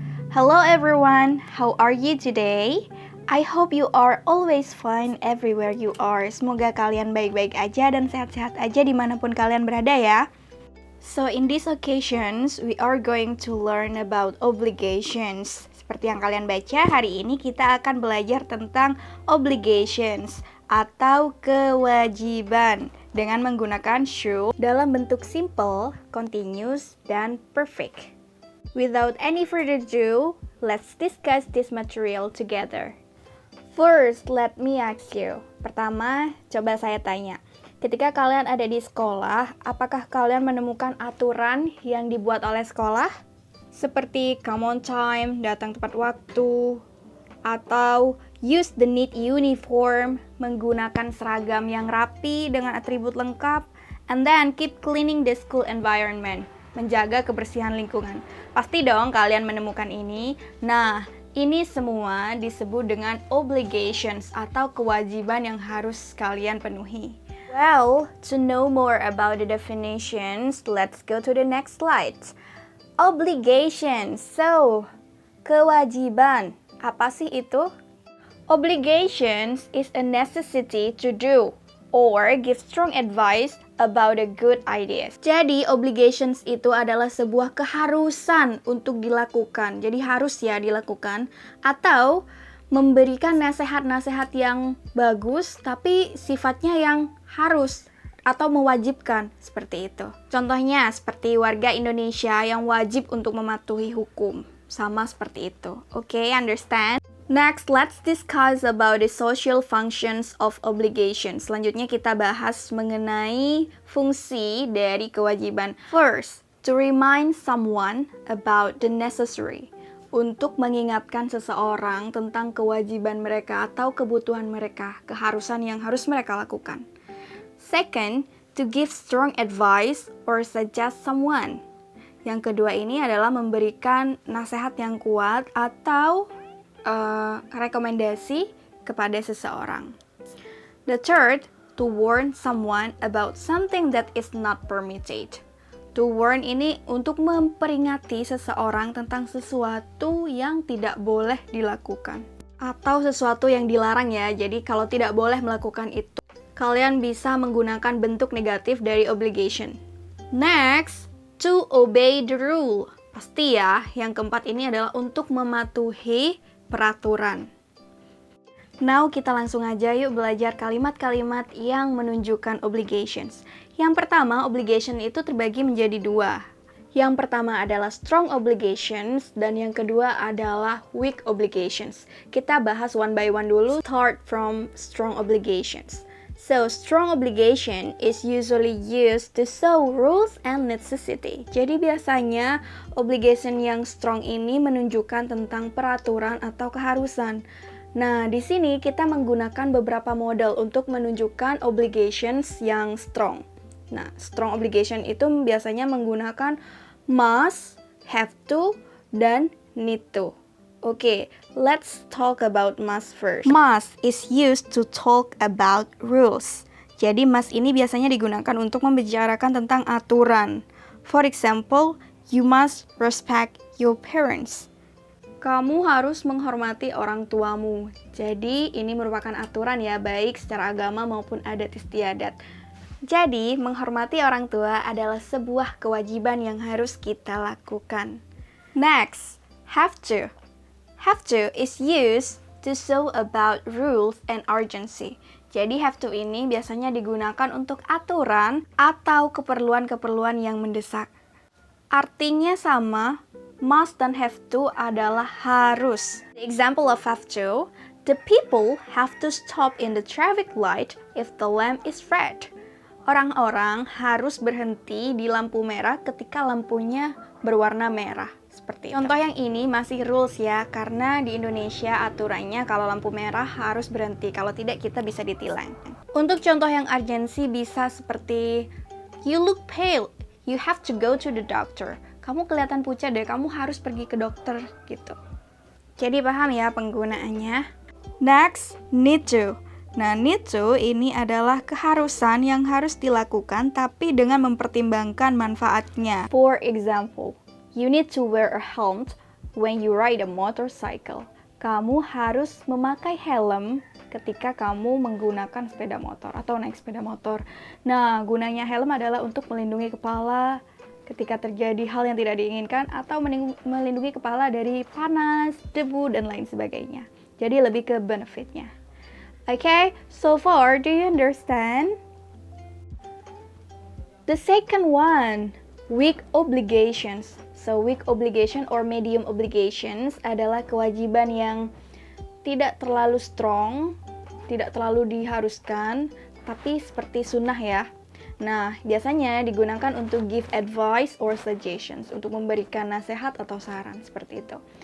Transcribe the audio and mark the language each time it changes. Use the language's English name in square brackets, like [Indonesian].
[English] Hello everyone, how are you today? I hope you are always fine everywhere you are. [Indonesian] Semoga kalian baik-baik aja dan sehat-sehat aja dimanapun kalian berada ya. [English] So in these occasions, we are going to learn about obligations. [Indonesian] Seperti yang kalian baca, hari ini kita akan belajar tentang obligations atau kewajiban dengan menggunakan should dalam bentuk simple, continuous, dan perfect. [English] Without any further ado, let's discuss this material together. First, let me ask you. [Indonesian] Pertama, coba saya tanya. Ketika kalian ada di sekolah, apakah kalian menemukan aturan yang dibuat oleh sekolah? Seperti [English] come on time, [Indonesian] datang tepat waktu, atau [English] use the neat uniform, [Indonesian] menggunakan seragam yang rapi dengan atribut lengkap, [English] and then keep cleaning the school environment, [Indonesian] menjaga kebersihan lingkungan. Pasti dong kalian menemukan ini. Nah, ini semua disebut dengan obligations atau kewajiban yang harus kalian penuhi. [English] Well, to know more about the definitions, let's go to the next slide. [Indonesian] Obligations. So, kewajiban. Apa sih itu? [English] Obligations is a necessity to do or give strong advice about a good ideas. [Indonesian] Jadi obligations itu adalah sebuah keharusan untuk dilakukan. Jadi harus ya dilakukan atau memberikan nasihat-nasihat yang bagus tapi sifatnya yang harus atau mewajibkan seperti itu. Contohnya seperti warga Indonesia yang wajib untuk mematuhi hukum. Sama seperti itu. [English] Okay, understand? Next, let's discuss about the social functions of obligations. [Indonesian] Selanjutnya kita bahas mengenai fungsi dari kewajiban. [English] First, to remind someone about the necessary. [Indonesian] Untuk mengingatkan seseorang tentang kewajiban mereka atau kebutuhan mereka, keharusan yang harus mereka lakukan. [English] Second, to give strong advice or suggest someone. [Indonesian] Yang kedua ini adalah memberikan nasihat yang kuat atau rekomendasi kepada seseorang. [English] The third, to warn someone about something that is not permitted. [Indonesian] To warn ini untuk memperingati seseorang tentang sesuatu yang tidak boleh dilakukan. Atau sesuatu yang dilarang ya, jadi kalau tidak boleh melakukan itu, kalian bisa menggunakan bentuk negatif dari obligation. [English] Next, to obey the rule. [Indonesian] Pasti ya, yang keempat ini adalah untuk mematuhi peraturan. Now kita langsung aja yuk belajar kalimat-kalimat yang menunjukkan obligations. Yang pertama, obligation itu terbagi menjadi dua. Yang pertama adalah strong obligations dan yang kedua adalah weak obligations. Kita bahas [English] one by one [Indonesian] dulu. [English] Start from strong obligations. So, strong obligation is usually used to show rules and necessity. [Indonesian] Jadi biasanya obligation yang strong ini menunjukkan tentang peraturan atau keharusan. Nah, di sini kita menggunakan beberapa model untuk menunjukkan obligations yang strong. Nah, strong obligation itu biasanya menggunakan must, have to, dan need to. [English] Okay, let's talk about must first. Must is used to talk about rules. [Indonesian] Jadi must ini biasanya digunakan untuk membicarakan tentang aturan. [English] For example, you must respect your parents. [Indonesian] Kamu harus menghormati orang tuamu. Jadi ini merupakan aturan ya, baik secara agama maupun adat istiadat. Jadi menghormati orang tua adalah sebuah kewajiban yang harus kita lakukan. [English] Next, have to. Have to is used to show about rules and urgency. [Indonesian] Jadi have to ini biasanya digunakan untuk aturan atau keperluan-keperluan yang mendesak. Artinya sama, must dan have to adalah harus. [English] The example of have to, the people have to stop in the traffic light if the lamp is red. [Indonesian] Orang-orang harus berhenti di lampu merah ketika lampunya berwarna merah. Seperti contoh yang ini masih rules ya, karena di Indonesia aturannya kalau lampu merah harus berhenti, kalau tidak kita bisa ditilang. Untuk contoh yang urgensi bisa seperti [English] you look pale, you have to go to the doctor. [Indonesian] Kamu kelihatan pucat deh, kamu harus pergi ke dokter gitu. Jadi paham ya penggunaannya. [English] Next, need to. [Indonesian] Nah, need to ini adalah keharusan yang harus dilakukan tapi dengan mempertimbangkan manfaatnya. [English] For example, you need to wear a helmet when you ride a motorcycle. [Indonesian] Kamu harus memakai helm ketika kamu menggunakan sepeda motor atau naik sepeda motor. Nah, gunanya helm adalah untuk melindungi kepala ketika terjadi hal yang tidak diinginkan atau melindungi kepala dari panas, debu, dan lain sebagainya. Jadi lebih ke benefitnya. [English] Okay, so far, do you understand? The second one, weak obligations. So, weak obligation or medium obligations [Indonesian] adalah kewajiban yang tidak terlalu strong, tidak terlalu diharuskan, tapi seperti sunnah ya. Nah, biasanya digunakan untuk [English] give advice or suggestions, [Indonesian] untuk memberikan nasihat atau saran, seperti itu.